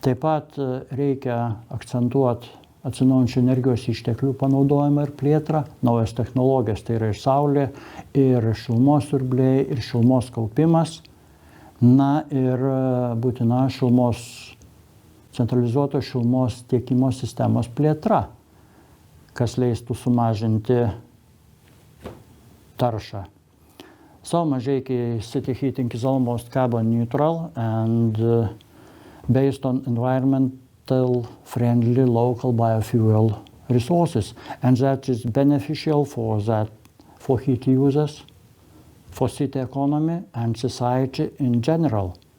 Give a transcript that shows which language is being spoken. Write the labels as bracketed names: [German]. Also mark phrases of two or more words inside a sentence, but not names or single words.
[Lithuanian] Taip pat reikia akcentuoti atsinaujinančių energijos išteklių panaudojimą ir plėtrą, naujas technologijas, tai yra ir saulė, ir šilumos siurbliai, ir šilumos kaupimas, na ir būtina centralizuotos šilumos tiekimo sistemos plėtra, kas leistų sumažinti taršą. [English] So Mažeikiai city heating is almost carbon neutral and based on environmental friendly local biofuel resources, and that is beneficial for heat users, for city economy and society in general.